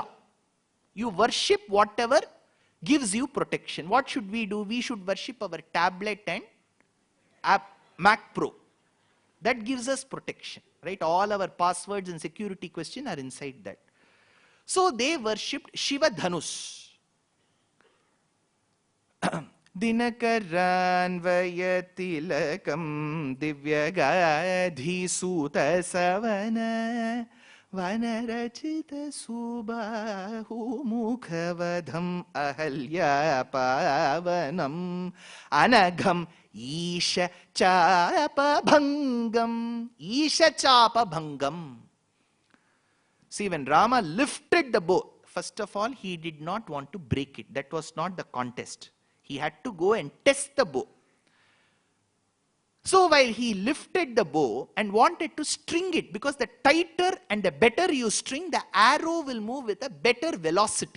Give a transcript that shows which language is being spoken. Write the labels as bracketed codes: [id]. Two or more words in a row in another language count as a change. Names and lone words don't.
[en] You worship whatever gives you protection. What should we do? We should worship our tablet and Mac Pro. That gives us protection, right? All our passwords and security question are inside that. So they worshipped Shiva Dhanus. [sa] दिनकरान्वयतिलकं दिव्यगाधि सुत सवन वनरचित सुबाहु मुखवधम् अहल्या पावनम् अनघम् ईश चाप भङ्गम्. ईश चाप भङ्गम्. [en] See, when Rama lifted the bow, first of all, he did not want to break it. That was not the contest. He had to go and test the bow. So while he lifted the bow and wanted to string it, because the tighter and the better you string, the arrow will move with a better velocity.